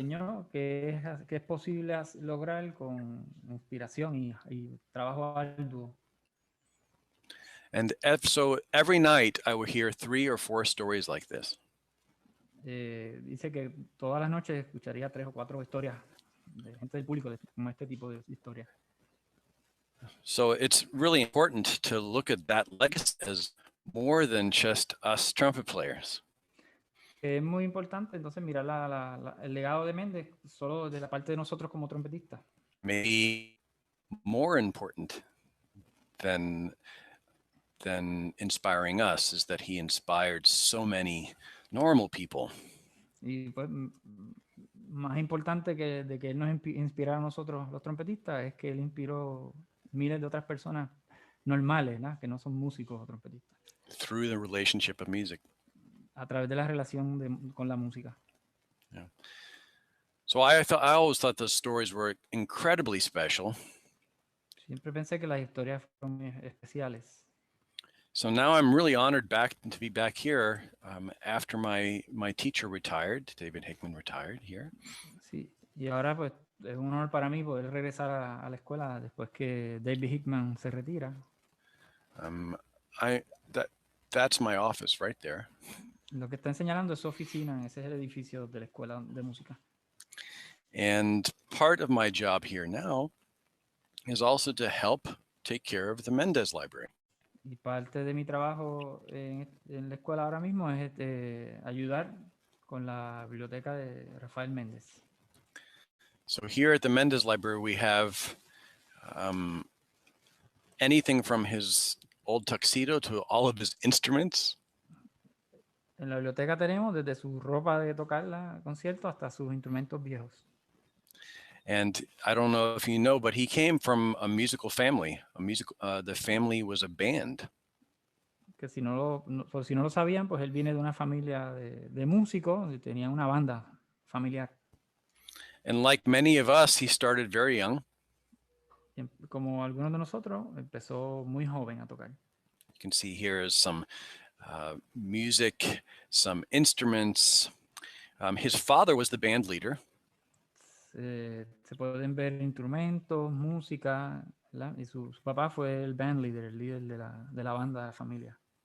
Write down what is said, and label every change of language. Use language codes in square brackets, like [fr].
[es] enseñó que es posible lograr con inspiración y trabajo arduo. [en] And so every night I would hear 3 or 4 stories like this. [es] Dice que todas las noches escucharía 3 o 4 historias de gente del público como este tipo de historias. [en] So it's really important to look at that legacy as more than just us trumpet players. [es] Es muy importante entonces mirar el legado de Méndez solo de la parte de nosotros como trompetistas. [en] Maybe more important than inspiring us is that he inspired so many normal people. [es] Y pues más importante de que él nos inspirara a nosotros los trompetistas es que él inspiró miles de otras personas normales, ¿no? Que no son músicos o trompetistas. [en] Through the relationship of music. [es] A través de la relación con la música. [en] Yeah. So I always thought those stories were incredibly special. [es] Siempre pensé que las historias fueron muy especiales. [en] So now I'm really honored to be back here after my teacher retired. David Hickman retired here. [es] Sí, y ahora pues es un honor para mí poder regresar a la escuela después que David Hickman se retira. [en] That's my office right there. [es] Lo que están señalando es su oficina, ese es el edificio de la escuela de música. [en] And part of my job here now is also to help take care of the Mendez Library. [es] Y parte de mi trabajo en la escuela ahora mismo es ayudar con la biblioteca de Rafael Méndez. [en] So here at the Mendez Library, we have anything from his old tuxedo to all of his instruments. [es] En la biblioteca tenemos desde su ropa de tocar la concierto hasta sus instrumentos viejos. [en] And I don't know if you know, but he came from a musical family. The family was a band. [es] Que si no lo sabían, pues él viene de una familia de músicos y tenía una banda familiar. [en] And like many of us, he started very young. [es] Y como algunos de nosotros, empezó muy joven a tocar. [en] You can see here is some music, some instruments. His father was the band leader. [es] Se pueden ver instrumentos, música, ¿verdad? Y su papá fue el [en] band leader, [es] el líder de la banda de familia.